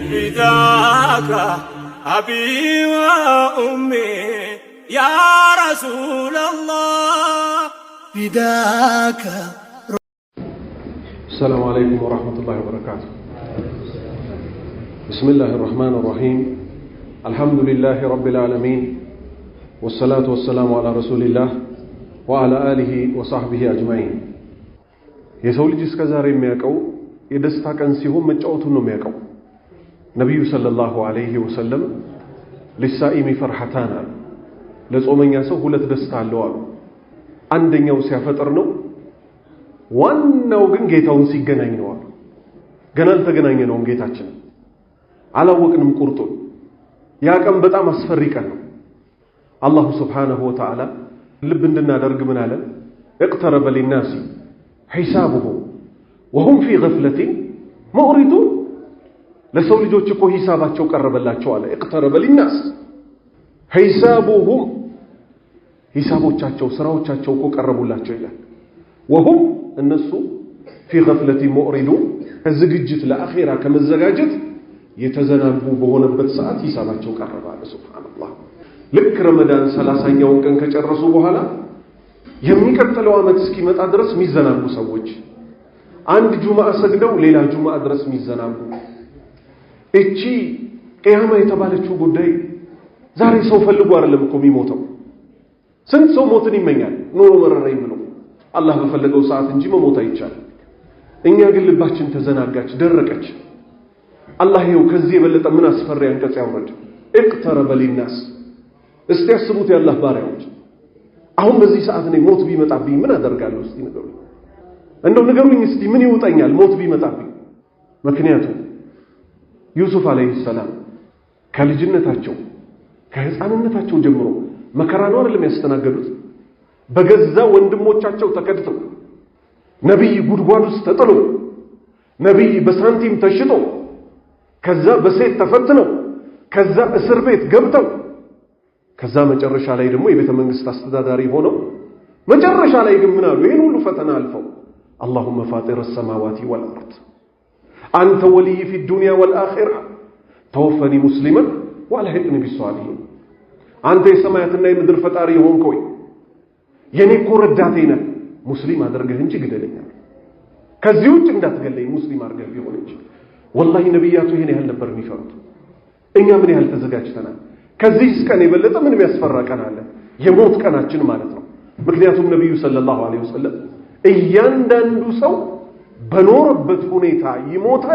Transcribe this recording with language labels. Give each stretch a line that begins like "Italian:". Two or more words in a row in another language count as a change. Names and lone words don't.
Arabic: فداك أبي وأمي يا رسول الله فداك. السلام عليكم ورحمة الله وبركاته. بسم الله الرحمن الرحيم. الحمد لله رب العالمين والصلاة والسلام على رسول الله وعلى آله وصحبه أجمعين.
Amharic: የሰው ልጅ እስከዛሬ የሚያውቀው የደስታ ቀን ሲሆን መጫወቱን ነው የሚያውቀው። ነብዩ
Arabic: صلى الله عليه وسلم للصائم فرحتان
Amharic: አሉ። ለጾመኛ ሰው ሁለት ደስታ አለው አሉ። አንደኛው ሲያፈጥር ነው፣ ዋናው ግን ጌታውን ሲገናኝ ነው አሉ። ገና አልተገናኘነውም ጌታችን፣ አላወቅንም ቁርጡን። ያ ቀን በጣም አስፈሪ ቀን ነው።
Arabic: الله سبحانه وتعالى
Amharic: ልብ እንድናደርግ ምን አለ?
Arabic: اقترب للناس حسابهم وهم في غفلة معرضون።
Amharic: ለሰው ልጆች እኮ ሂሳባቸው ቀረበላቸው አለ።
Arabic: اقترب للناس
Amharic: حسابهم ሂሳቦቻቸው ስራዎቻቸው እኮ ቀረቡላቸው ይላል። وهم እነሱ
Arabic: في غفلة معرضون
Amharic: ከዝግጅት ለአኺራ ከመዘጋጀት የተዘናጉ በሆነበት ሰዓት ሂሳባቸው ቀረበ አለ። ሱብሃንአላህ። ልክ ረመዳን 30ኛውን ቀን ከጨረሱ በኋላ የሚቀጥለው ዓመት እስኪመጣ ድረስ የሚዘናጉ ሰዎች፣ አንድ ጁማዓ ሰግደው ሌላ ጁማዓ ድረስ የሚዘናጉ፣ እቺ ቂያማ የተባለችው ጉዳይ ዛሬ ሰው ፈልጎ አይደለም እኮ የሚሞተው። ስንት ሰው ሞትን ይመኛል ኑሮ መረረኝ ብሎ፣ አላህ በፈለገው ሰዓት እንጂ መሞት አይቻልም። እኛ ግን ልባችን ተዘናጋች፣ ደረቀች። አላህ ይኸው ከዚህ የበለጠ ምን አስፈሪ አንቀጽ ያውረድ?
Arabic: اقترب للناس።
Amharic: እስቲ ያስቡት ያላህ ባሪያዎች፣ አሁን በዚህ ሰዓት እኔ ሞት ቢመጣብኝ ምን አደርጋለሁ? እስቲ ንገሩኝ፣ እንደው ንገሩኝ እስቲ ምን ይውጠኛል ሞት ቢመጣብኝ? ምክንያቱም ዩሱፍ
Arabic: عليه السلام
Amharic: ከልጅነታቸው ከህፃንነታቸው ጀምሮ መከራ ነው አይደለም ያስተናገዱት። በገዛ ወንድሞቻቸው ተከድተው፣ ነብይ ጉድጓድ ውስጥ ተጥሎ፣ ነብይ በሳንቲም ተሽጦ፣ ከዛ በሴት ተፈትነው፣ ከዛ እስር ቤት ገብተው፣ ከዛ መጨረሻ ላይ ደግሞ የቤተ መንግስት አስተዳዳሪ ሆነው፣ መጨረሻ ላይ ግን ምን አሉ? ይሄን ሁሉ ፈተና አልፈው
Arabic: اللهم فاطر السماوات والارض انت ولي في الدنيا والاخره توفني مسلما والحقني بالصالحين።
Amharic: አንተ የሰማያትና የምድር ፈጣሪ ሆንክ ወይ የኔ እኮ ረዳቴ ነህ፣ ሙስሊም አድርገህ እንጂ ግደለኝ፣ ከዚህ ውጭ እንዳትገለኝ ሙስሊም አድርገህ ቢሆን እንጂ። ወላሂ ነብያቱ ይሄን ያህል ነበር የሚፈሩት። እኛ ምን ያህል ተዘጋጅተናል? ከዚህ ቀን የበለጠ ምን የሚያስፈራ ቀን አለ? የሞት ቀናችን ማለት ነው። ምክንያቱም ነብዩ
Arabic: صلى الله عليه وسلم
Amharic: እያንዳንዱ ሰው በኖረበት ሁኔታ ይሞታል፣